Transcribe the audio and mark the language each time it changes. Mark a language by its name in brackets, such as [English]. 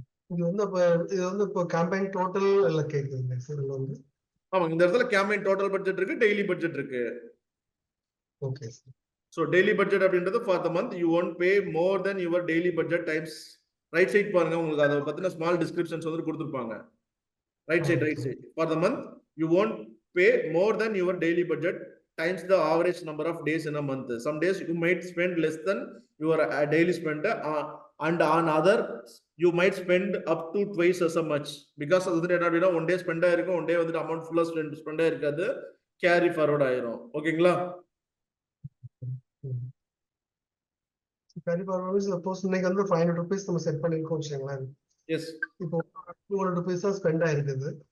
[Tamil] இது வந்து அப்ப இது வந்து இப்போ கேம்பெயின் டோட்டல் எல்லாம் கேக்குதுங்க சார் இதுல வந்து. ஆமா, இந்த இடத்துல கேம்பெயின் டோட்டல் பட்ஜெட் இருக்கு, டெய்லி பட்ஜெட் இருக்கு. Okay sir. [English] So daily budget அப்படின்றது for the month you won't pay more than your daily budget times. [Tamil] Right side பாருங்க, உங்களுக்கு அதை பத்தின ஸ்மால் டிஸ்கிரிப்ஷன்ஸ் வந்து கொடுத்துருப்பாங்க. [English] Right okay. side. For the month, you won't pay more than your daily budget times the average number of days in a month. Some days you might spend less than your daily spend, and on other you might spend up to twice as much. [Tamil] Because அது என்ன அப்படின்னா one day spend ஆயிருக்கும், one day வந்துட்டு amount ஃபுல்லா spend ஆயிருக்காது, carry forward ஆயிரும். ஓகேங்களா? Carry forward suppose இன்னைக்கு வந்து 500 rupees நம்ம செட் பண்ணிருக்கோம் வச்சுக்கோங்களேன். [English] Yes. [Tamil] இப்போ 200 rupees தான் ஸ்பெண்ட் ஆயிருக்குது.